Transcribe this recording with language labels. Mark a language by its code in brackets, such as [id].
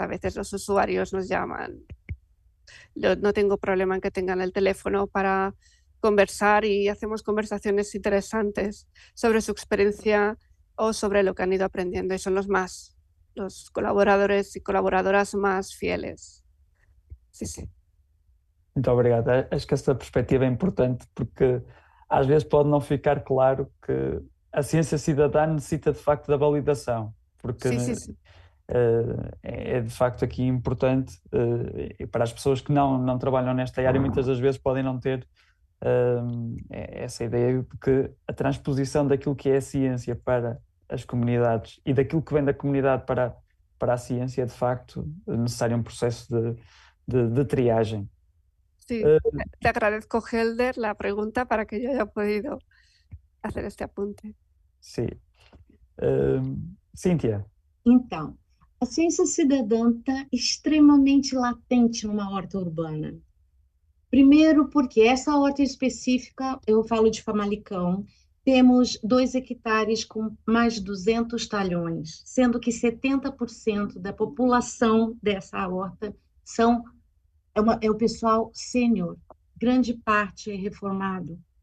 [es] A veces los usuarios nos llaman. No tengo problema en que tengan el teléfono para conversar y hacemos conversaciones interesantes sobre su experiencia o sobre lo que han ido aprendiendo y son los colaboradores e colaboradoras más fieles. Sí, sí. [pt] Muito obrigado. Acho que essa perspectiva é importante porque às vezes pode não ficar claro que a ciência cidadã necessita de facto da validação, porque [es] Sí, sí, sí. [pt] é de facto aqui importante e para as pessoas que não trabalham nesta área muitas das vezes podem não ter essa ideia de que a transposição daquilo que é a ciência para as comunidades e daquilo que vem da comunidade para a ciência é de facto necessário um processo de triagem. [es] Sí, te agradezco, Helder, la pregunta para que yo haya podido hacer este apunte. [pt] Sim. Cíntia. Então, a ciência cidadã está extremamente latente numa horta urbana. Primeiro, porque essa horta específica, eu falo de Famalicão, temos 2 hectares com mais de 200 talhões, sendo que 70% da população dessa horta é o pessoal sênior, grande parte é reformado.